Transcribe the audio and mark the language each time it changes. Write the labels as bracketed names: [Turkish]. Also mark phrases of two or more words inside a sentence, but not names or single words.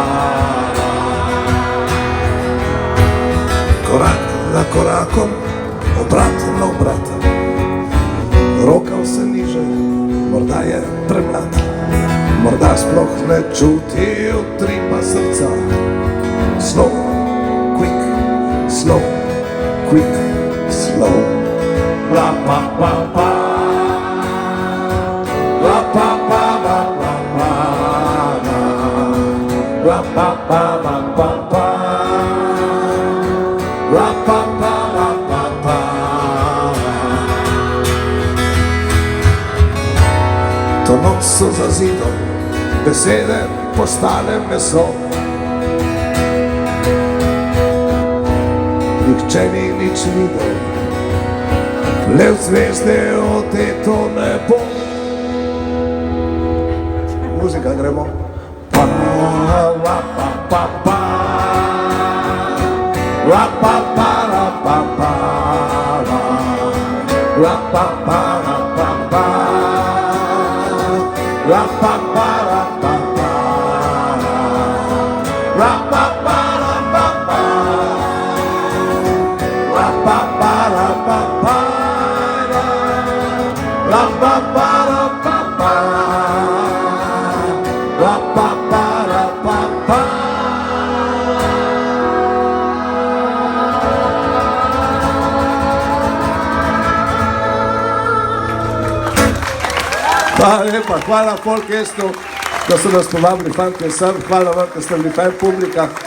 [Slovenian] Korak za korakom, obrat na obrat. Roka vse niže, morda je premlad. Morda sploh ne čuti utripa srca. [English] Slow, quick, slow, quick, slow. La pa pa pa. La pa pa pa pa pa. La pa pa pa pa pa. La pa pa pa pa pa. [Slovenian] To noč so za zidom, besede postale meso. Nihče ni nič videl, le v zvezde oteto nebo. Muzika, gremo. Pa, la, pa, pa, pa. La, pa, pa, la, pa, pa, la. La, pa, pa, la, pa, pa. La, pa, pa, la, pa, pa. La, pa, pa, la, pa, pa. La, pa, pa, la, pa, pa. La, pa, pa, la, pa, pa. La, pa, pa, la, pa, pa. Hvala lepa, hvala Folkestu, da so nas povabili fantje sem, hvala vam, da ste bili fajn publika.